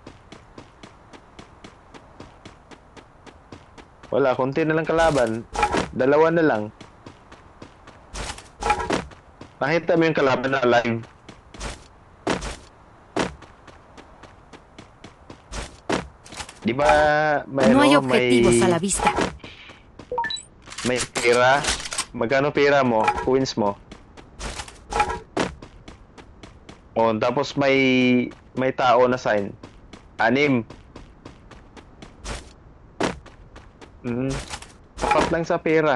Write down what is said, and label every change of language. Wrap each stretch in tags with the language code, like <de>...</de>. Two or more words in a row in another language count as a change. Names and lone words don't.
<tl>Wala, konti na lang kalaban. Dalawa na lang. Nakita mo yung kalaban na alive. Di ba may,</tl> <es>No hay</es> <tl>ano,</tl> <es>objetivos a la vista.</es> <tl>may pera? Magkano pera mo? Coins mo? O, tapos may tao na sign. 6. Tapat lang sa pera.</tl>